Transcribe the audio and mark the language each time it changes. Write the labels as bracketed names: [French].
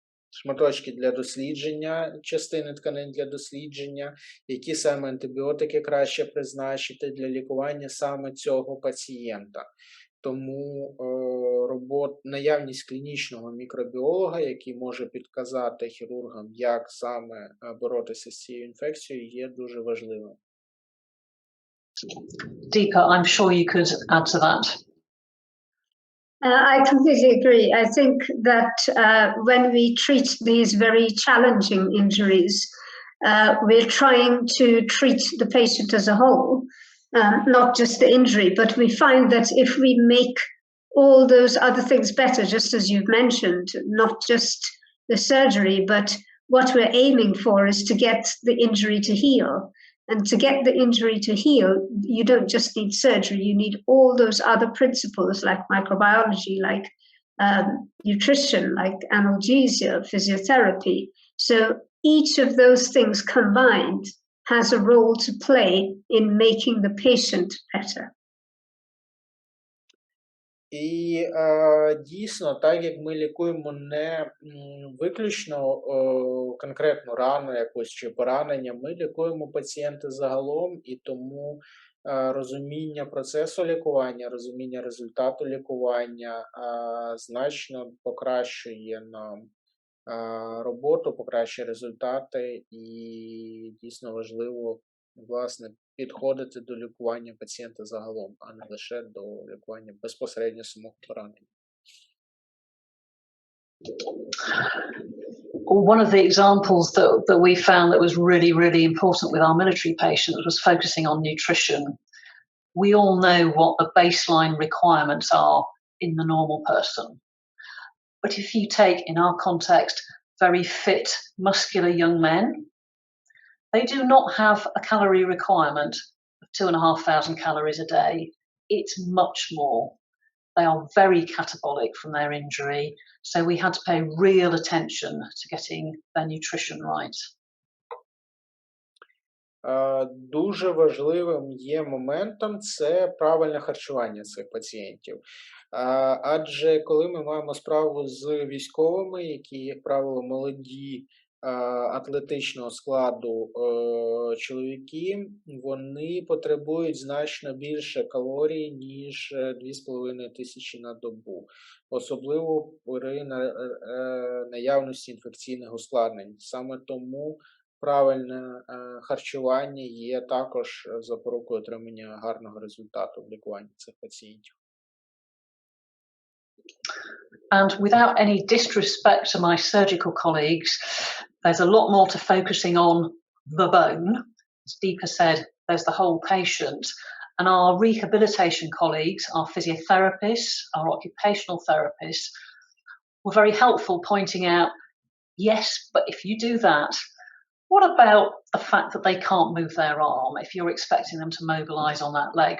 [Ukrainian] шматочки для дослідження, частини тканин для дослідження, які саме антибіотики краще призначити для лікування саме цього пацієнта. Тому наявність клінічного мікробіолога, який може підказати хірургам, як саме боротися з цією інфекцією, є дуже важливим. [English] Deepa, I'm sure you could add to that. I completely agree. I think that when we treat these very challenging injuries, we're trying to treat the patient as a whole, not just the injury, but we find that if we make all those other things better, just as you've mentioned, not just the surgery, but what we're aiming for is to get the injury to heal. And to get the injury to heal, you don't just need surgery, you need all those other principles like microbiology, like nutrition, like analgesia, physiotherapy. So each of those things combined has a role to play in making the patient better. [Ukrainian] І дійсно, так як ми лікуємо не виключно конкретну рану якусь чи поранення, ми лікуємо пацієнта загалом, і тому розуміння процесу лікування, розуміння результату лікування значно покращує нам роботу, покращує результати, і дійсно важливо, власне, підходити до лікування пацієнта загалом, а не лише до лікування безпосередньо самого поранення. [English] One of the examples that we found that was really, really important with our military patients was focusing on nutrition. We all know what the baseline requirements are in the normal person. But if you take, in our context, very fit, muscular young men, they do not have a calorie requirement of 2,500 calories a day. It's much more. They are very catabolic from their injury, so we had to pay real attention to getting their nutrition right. [Ukrainian] Дуже важливим є моментом це правильне харчування цих пацієнтів. Адже коли ми маємо справу з військовими, які, як правило, молоді, атлетичного складу чоловіки, вони потребують значно більше калорій, ніж 2500 на добу. Особливо при наявності інфекційних ускладнень. Саме тому правильне харчування є також запорукою отримання гарного результату в лікуванні цих пацієнтів. [English] And without any disrespect to my surgical colleagues, there's a lot more to focusing on the bone. As Deepa said, there's the whole patient. And our rehabilitation colleagues, our physiotherapists, our occupational therapists, were very helpful pointing out, yes, but if you do that, what about the fact that they can't move their arm if you're expecting them to mobilize on that leg?